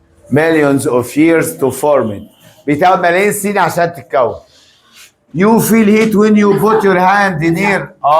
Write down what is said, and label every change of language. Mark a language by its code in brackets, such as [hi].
[en] millions of years to form it. [ar] بتاخد ملايين سنين عشان تتكون. [en] You feel heat when you put your hand near.